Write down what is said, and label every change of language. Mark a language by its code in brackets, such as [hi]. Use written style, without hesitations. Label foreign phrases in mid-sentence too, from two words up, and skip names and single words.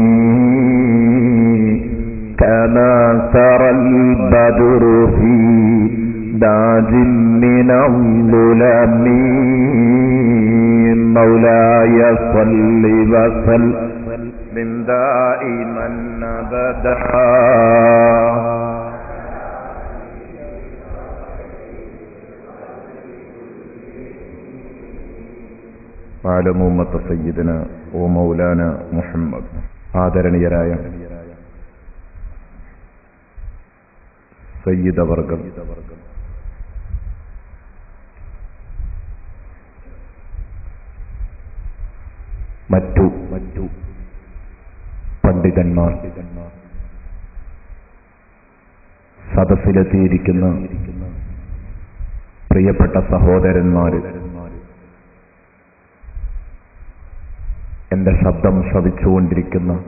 [ar] كما سرى البدر في داج من الظلم مولاي صل وسلم دائما أبدا على أمة سيدنا ومولانا محمد. [ml] ആദരണീയരായ സയ്യിദവർഗം, മറ്റു പണ്ഡിതന്മാർ, സദസ്സിലെത്തിയിരിക്കുന്ന പ്രിയപ്പെട്ട സഹോദരന്മാർ, എന്റെ ശബ്ദം ശ്രവിച്ചുകൊണ്ടിരിക്കുന്ന